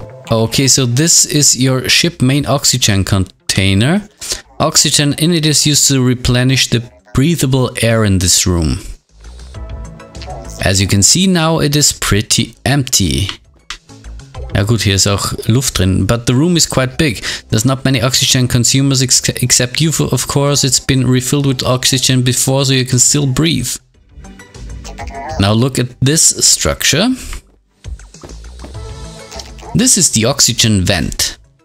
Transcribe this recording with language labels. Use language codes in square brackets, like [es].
[en] Okay, so this is your ship main oxygen container. Oxygen in it is used to replenish the breathable air in this room. As you can see now, it is pretty empty. [de] Ja gut, hier ist auch Luft drin, [en] but the room is quite big. There's not many oxygen consumers except you, of course. It's been refilled with oxygen before, so you can still breathe. Now look at this structure. This is the oxygen vent.